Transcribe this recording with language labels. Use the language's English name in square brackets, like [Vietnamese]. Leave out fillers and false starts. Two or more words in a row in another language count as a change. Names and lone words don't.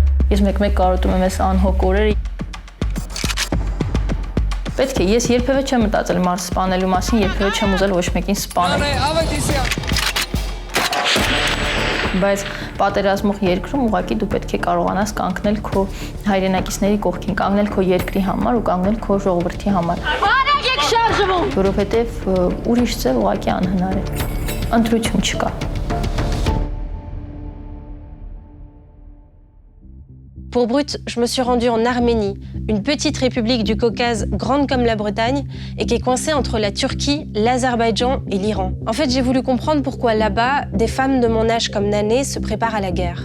[Armenian] Ես մեկ-մեկ կարոտում եմ այս անհոգ օրերը։ Պետք է, ես երբևէ չեմ մտածել մարդ սպանելու մասին, երբևէ չեմ ուզել ոչ մեկին սպանել։ Բայց պատերազմող երկրում ուղղակի դու պետք է կարողանաս կանգնել քո հայրենակիցների կողքին, կանգնել քո երկրի համար ու կանգնել քո ժողովրդի համար։ Որովհետև ուրիշ ձև ուղղակի անհնար է։ Ընտրություն չկա։ [French] Pour Brut, je me suis rendue en Arménie, une petite république du Caucase grande comme la Bretagne et qui est coincée entre la Turquie, l'Azerbaïdjan et l'Iran. En fait, j'ai voulu comprendre pourquoi là-bas, des femmes de mon âge comme Nané se préparent à la guerre.